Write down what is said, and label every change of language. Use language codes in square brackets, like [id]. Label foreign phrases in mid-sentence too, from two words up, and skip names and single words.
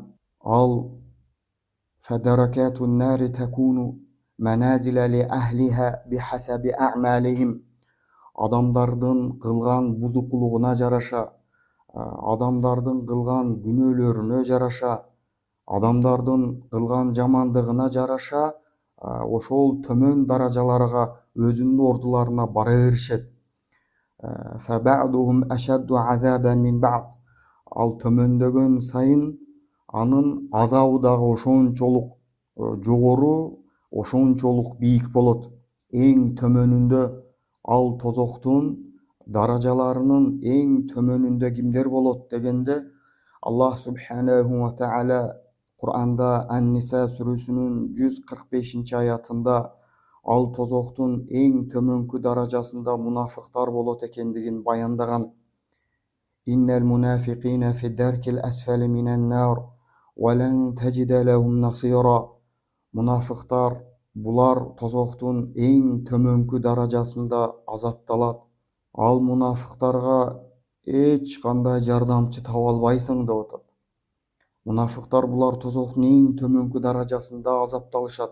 [ar] فدركات النار تكون منازل لأهلها بحسب أعمالهم. [ky] Адамдардын кылган бузукулугуна жараша, адамдардын кылган күнөөлөрүнө жараша, адамдардын кылган жамандыгына жараша ошол төмөн даражаларга өзүнүн ордуларына бара беришет. [ar] فبعضهم أشد عذابا من بعض. [ky] Ал төмөндөгөн сайын анын азабы дагы ошончолук жогору, ошончолук бийик болот. Эң төмөнүндө ал тозоктун даражаларынын эң төмөнүндө кимдер болот дегенде, [ar] الله سبحانه وتعالى [ky] Кур'анда Ан-Ниса сүрөсүнүн 145-ci аятында ал тозоктун эң төмөнкү даражасында мунафыктар болот экендигин баяндаган. [ar] إن المنافقين في الدرك الأسفل من النار ولن تجد لهم نصيرا. [ky] Мунафыктар булар тозоктун эң төмөнкү даражасында азапталат. Ал мунафыктарга эч кандай жардамчы таба албайсың деп атат. Мунафыктар булар тозоктун эң төмөнкү даражасында азапталышат.